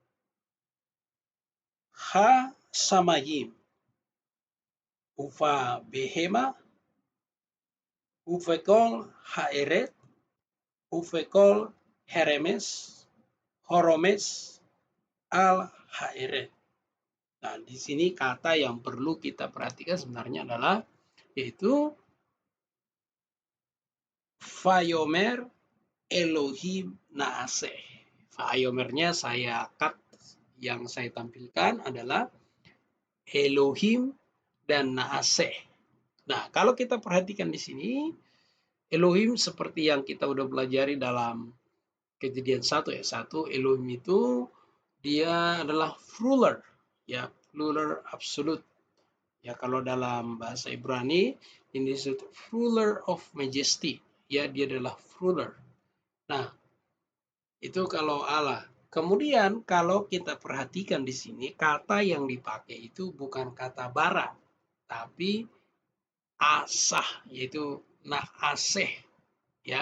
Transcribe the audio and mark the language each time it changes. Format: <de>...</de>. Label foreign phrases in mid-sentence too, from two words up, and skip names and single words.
<he>השמים ובבהמה ובכל הארץ ובכל הרמש הרמש על הארץ.</he> <id>Nah, di sini kata yang perlu kita perhatikan sebenarnya adalah yaitu</id> <he>ויאמר אלהים נעשה.</he> <id>Vayomernya saya cut, yang saya tampilkan adalah Elohim dan Naaseh. Nah, kalau kita perhatikan di sini, Elohim seperti yang kita udah pelajari dalam Kejadian 1 ya. 1, Elohim itu dia adalah ruler, ya,</id> <en>ruler absolute.</en> <id>Ya, kalau dalam bahasa Ibrani ini disebut</id> <en>ruler of majesty.</en> <id>Ya, dia adalah ruler. Nah, itu kalau Allah. Kemudian kalau kita perhatikan di sini kata yang dipakai itu bukan kata bara, tapi asah, yaitu naaseh, ya.</id>